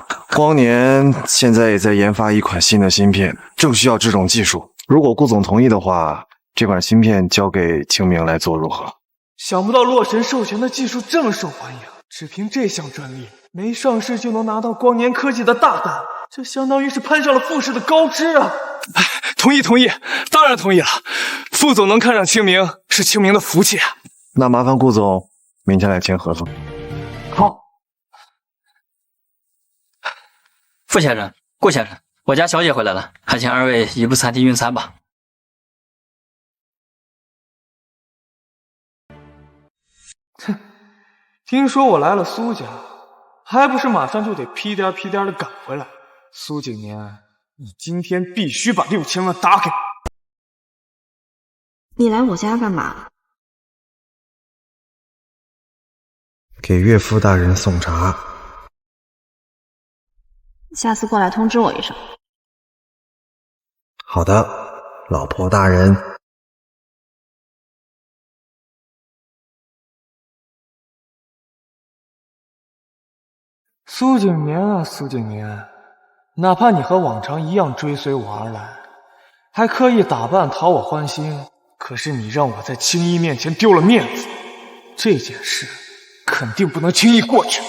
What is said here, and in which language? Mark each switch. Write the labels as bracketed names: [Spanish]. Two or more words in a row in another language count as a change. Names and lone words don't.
[Chinese] 光年現在也在研發一款新的芯片，正需要這種技術。如果顧總同意的話，這款芯片交給清明來做如何？想不到洛神授權的技術這麼受歡迎，只憑這項專利，沒上市就能拿到光年科技的大單， 這相當於是攀上了傅氏的高枝啊！同意，当然同意了。傅总能看上清明，是清明的福气啊。那麻烦顾总明天来签合同。好。傅先生、顾先生，我家小姐回来了，还请二位移步餐厅用餐吧。哼，听说我来了苏家，还不是马上就得屁颠屁颠的赶回来？苏景年，你今天必須把6000萬打給我。你来我家幹嘛？給岳父大人送茶。下次過來通知我一聲。好的，老婆大人。蘇景年啊，蘇景年，哪怕你和往常一樣追隨我而來，還刻意打扮討我歡心，可是你讓我在青衣面前丟了面子，這件事肯定不能輕易過去。